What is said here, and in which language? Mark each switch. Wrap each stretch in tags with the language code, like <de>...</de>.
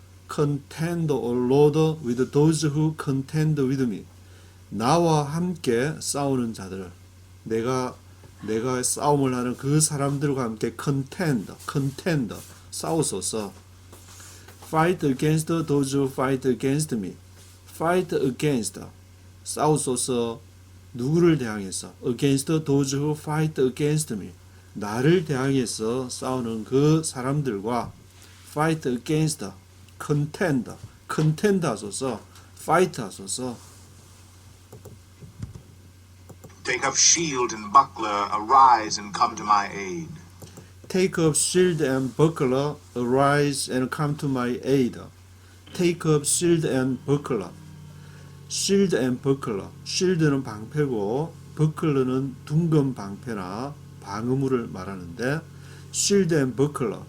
<en>Contend, O Lord, with those who contend with me.</en> <ko>나와 함께 싸우는 자들. 내가 싸움을 하는 그 사람들과 함께 contend, 싸우소서.</ko> <en>Fight against those who fight against me. Fight against,</en> <ko>싸우소서. 누구를 대항해서?</ko> <en>Against those who fight against me.</en> <ko>나를 대항해서 싸우는 그 사람들과</ko> <en>fight against,</en> <ko>contend 하소서. fight 하소서.</ko> <en>Take up shield and buckler, arise and come to my aid. Take up shield and buckler, arise and come to my aid. Take up shield and buckler. shield and buckler.</en> <ko>shield는 방패고 buckler는 둔검 방패나 방어물을 말하는데</ko> <en>shield and buckler.</en>